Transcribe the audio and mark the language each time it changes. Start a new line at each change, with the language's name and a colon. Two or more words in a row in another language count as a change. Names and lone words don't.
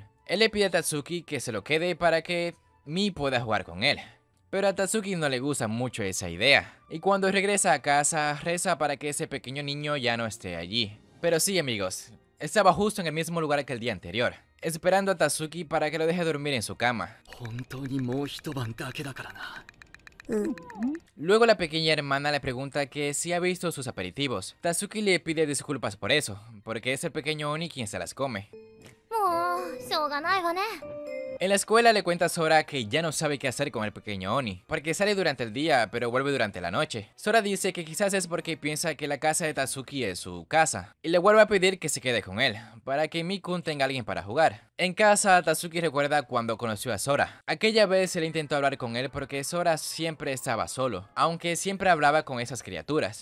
Spanish: Él le pide a Tatsuki que se lo quede para que Mii pueda jugar con él. Pero a Tatsuki no le gusta mucho esa idea, y cuando regresa a casa reza para que ese pequeño niño ya no esté allí. Pero sí, amigos, estaba justo en el mismo lugar que el día anterior. esperando a Tatsuki para que lo deje dormir en su cama.
Japanese: 本当にもう一晩だけだからな。
Spanish: Luego la pequeña hermana le pregunta que si ha visto sus aperitivos. Tatsuki le pide disculpas por eso, porque es el pequeño Oni quien se las come.
Japanese: もうしょうがないわね。
Spanish: En la escuela le cuenta a Sora que ya no sabe qué hacer con el pequeño Oni, porque sale durante el día pero vuelve durante la noche. Sora dice que quizás es porque piensa que la casa de Tatsuki es su casa, y le vuelve a pedir que se quede con él, para que Mikun tenga alguien para jugar. En casa, Tatsuki recuerda cuando conoció a Sora. Aquella vez él intentó hablar con él porque Sora siempre estaba solo, aunque siempre hablaba con esas criaturas.